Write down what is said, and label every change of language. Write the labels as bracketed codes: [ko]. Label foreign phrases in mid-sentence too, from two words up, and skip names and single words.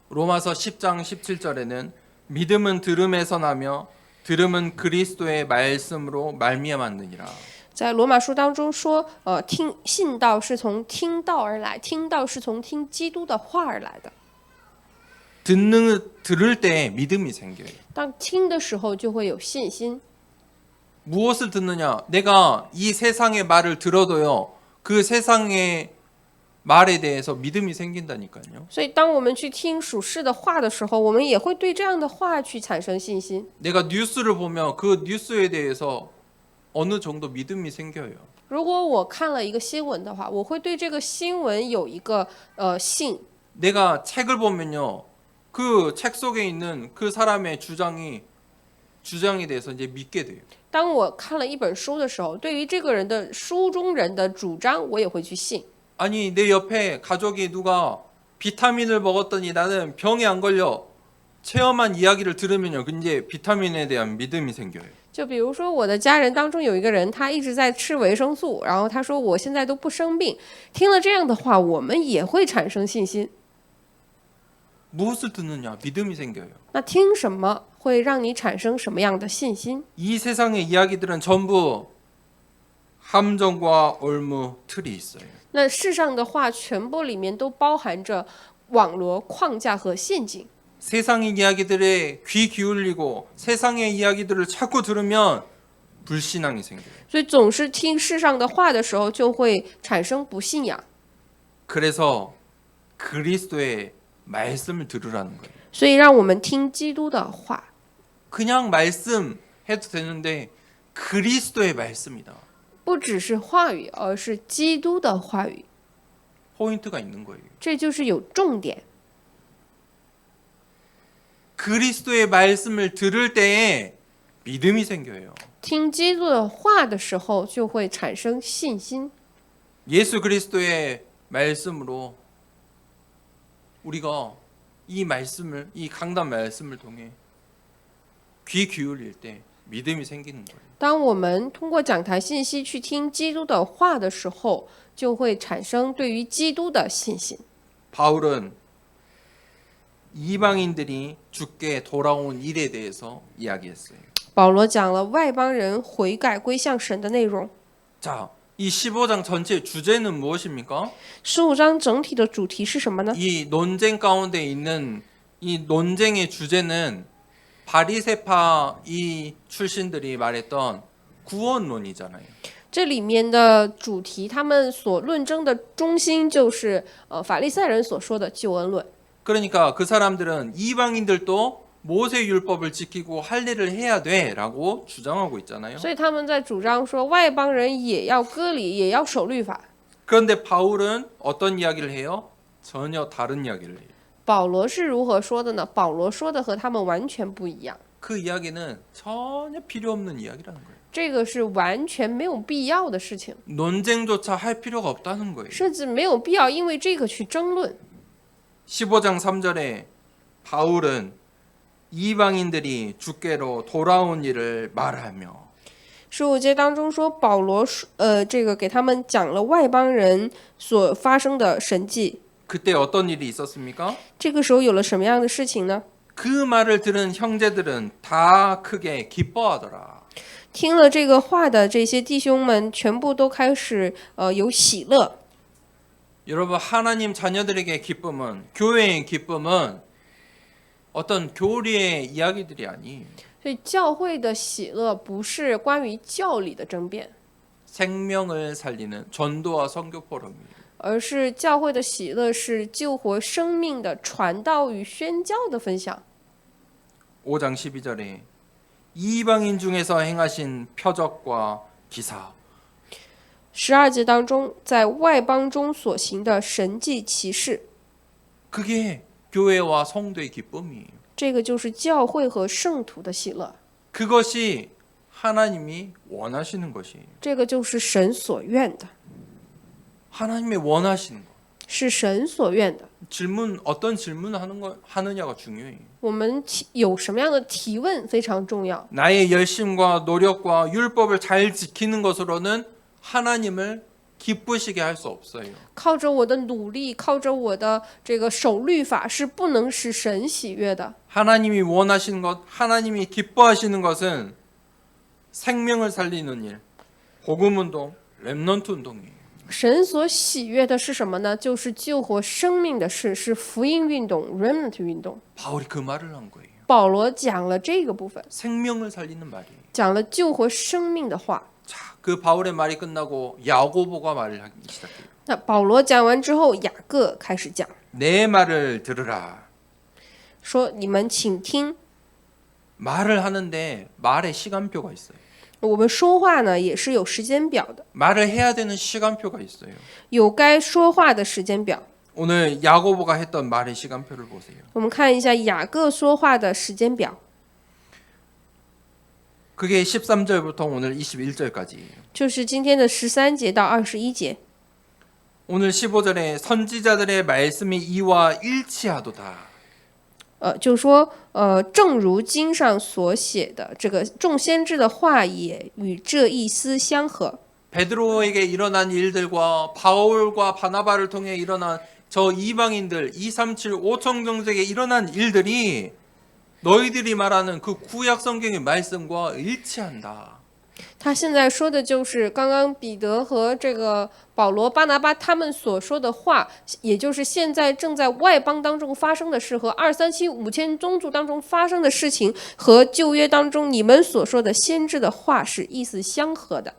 [ko] 로마서 10장 17절에는 믿음은 들음에서 나며 들음은 그리스도의 말씀으로 말미암았느니라. [zh] 在罗马书当中说，信道是从听道而来，听道是从听基督的话而来的。 [ko] 들을 때 믿음이 생겨요. [zh] 当听的时候，就会有信心。 [ko] 무엇을 듣느냐? 내가 이 세상의 말을 들어도요. 그 세상의 말에 대해서 믿음이 생긴다니까요. [zh] 所以，当我们去听属世的话的时候，我们也会对这样的话去产生信心。 [ko] 내가 뉴스를 보면 그 뉴스에 대해서 어느 정도 믿음이 생겨요. [zh] 如果我看了一个新闻的话，我会对这个新闻有一个信。 [ko] 내가 책을 보면요. 그 책 속에 있는 그 사람의 주장에 대해서 이제 믿게 돼요. [zh] 当我看了一本书的时候，对于这个人的书中人的主张，我也会去信。 [ko] 아니 내 옆에 가족이 누가 비타민을 먹었더니 나는 병이 안 걸려 체험한 이야기를 들으면요. 이제 비타민에 대한 믿음이 생겨요. [zh] 就比如说我的家人当中有一个人，他一直在吃维生素，然后他说我现在都不生病。听了这样的话，我们也会产生信心。 [ko] 무엇을 듣느냐? 믿음이 생겨요. [zh] 那听什么会让你产生什么样的信心？ [ko] 이 세상의 이야기들은 전부 함정과 올무 틀이 있어요. [zh] 那世上的话全部里面都包含着网罗框架和陷阱。 [ko] 세상의 이야기들에 귀 기울이고 세상의 이야기들을 자꾸 들으면 불신앙이 생겨요. [zh] 所以总是听世上的话的时候，就会产生不信仰。 [ko] 그래서 그리스도의 말씀을 들으라는 거예요. [zh] 所以让我们听基督的话， [ko] 그냥 말씀해도 되는데 그리스도의 말씀이다. [zh] 不只是话语，而是基督的话语， [ko] 포인트가 있는 거예요. [zh] 这就是有重点。 [ko] 그리스도의 말씀을 들을 때에 믿음이 생겨요. [zh] 听基督的话的时候，就会产生信心。 [ko] 예수 그리스도의 말씀으로 우리가 이 말씀을, 이 강단 말씀을 통해 귀 기울일 때 믿음이 생기는 거예요. [zh] 当我们通过讲台信息去听基督的话的时候，就会产生对于基督的信心。 [ko] 바울은 이방인들이 주께 돌아온 일에 대해서 이야기했어요. [zh] 保罗讲了外邦人悔改归向神的内容。 [ko] 자, 이 15장 전체 주제는 무엇입니까? [zh] 15 章整体的主题是什么呢？ [ko] 이 논쟁 가운데 있는 이 논쟁의 주제는 바리새파 이 출신들이 말했던 구원론이잖아요. [zh] 这里面的主题，他们所论争的中心就是法利赛人所说的救恩论。 [ko] 그러니까 그 사람들은 이방인들도 모세 율법을 지키고 할 일을 해야 돼라고 주장하고 있잖아요. [zh] 所以他们在主张说外邦人也要割礼，也要守律法。 [ko] 그런데 바울은 어떤 이야기를 해요? 전혀 다른 이야기를 해요. [zh] 保罗是如何说的呢？保罗说的和他们完全不一样， [ko] 그 이야기는 전혀 필요 없는 이야기라는 거예요. [zh] 这个是完全没有必要的事情， [ko] 논쟁조차 할 필요가 없다는 거예요. [zh] 甚至没有必要因为这个去争论。 [ko] 15장 3절에 바울은 이방인들이 주께로 돌아온 일을 말하며 [zh] 15 节当中说，保罗这个给他们讲了外邦人所发生的神迹。 [ko] 그때 어떤 일이 있었습니까? [zh] 这个时候有了什么样的事情呢？ [ko] 그 말을 들은 형제들은 다 크게 기뻐하더라. [zh] 听了这个话的这些弟兄们，全部都开始有喜乐。 [ko] 여러분 하나님 자녀들에게 기쁨은 교회의 기쁨은 어떤 교리의 이야기들이 아니에요. [zh] 所以教会的喜乐不是关于教理的争辩， [ko] 생명을 살리는 전도와 선교 포럼이에요. [zh] 而是教会的喜乐是救活生命的传道与宣教的分享。 [ko] 5장 12절에 이방인 중에서 행하신 표적과 기사 [zh] 12 节当中，在外邦中所行的神迹奇事， [ko] 그게 교회와 성도의 기쁨이에요. [zh] 这个就是教会和圣徒的喜乐， [ko] 그것이 하나님이 원하시는 것이에요. [zh] 这个就是神所愿的， [ko] 하나님이 원하시는 거. [zh] 是神所愿的。 [ko] 질문 어떤 질문을 하느냐가 중요해요. [zh] 我们有什么样的提问非常重要。 [ko] 나의 열심과 노력과 율법을 잘 지키는 것으로는 하나님을 기쁘시게 할 수 없어요. [zh] 靠着我的努力，靠着我的这个守律法，是不能使神喜悦的。 [ko] 하나님이 원하시는 것, 하나님이 기뻐하시는 것은 생명을 살리는 일, 복음 운동, 렘넌트 운동이에요. [zh] 神所喜悦的是什么呢？就是救活生命的事，是福音运动 （remnant 运动）。 [ko] 바울이 그 말을 한 거예요. [zh] 保罗讲了这个部分， [ko] 생명을 살리는 말이에요. [zh] 讲了救活生命的话。 [ko] 자, 그 바울의 말이 끝나고 야고보가 말을 하기 시작해요. [zh] 那保罗讲完之后，雅各开始讲， [ko] 내 말을 들으라. [zh] 说：“你们请听， [ko] 말을 하는데 말에 시간표가 있어요. [zh] 我们说话呢也是有时间表的， [ko] 말을 해야 되는 시간표가 있어요. [zh] 有该说话的时间表。 [ko] 오늘 야고보가 했던 말의 시간표를 보세요. [zh] 我们看一下雅各说话的时间表， [ko] 그게 13절부터 오늘 21절까지예요. [zh] 就是今天的13节到21节。 [ko] 오늘 15절에 선지자들의 말씀이 이와 일치하도다. [zh] 就说正如经上所写的，这个众先知的话也与这一丝相合。 [ko] 베드로에게 일어난 일들과 바울과 바나바를 통해 일어난 저 이방인들 237 5천 정색에 일어난 일들이 너희들이 말하는 그 구약 성경의 말씀과 일치한다. [zh] 他现在说的就是刚刚彼得和这个保罗、巴拿巴他们所说的话，也就是现在正在外邦当中发生的事和237、5000宗族当中发生的事情，和旧约当中你们所说的先知的话是意思相合的。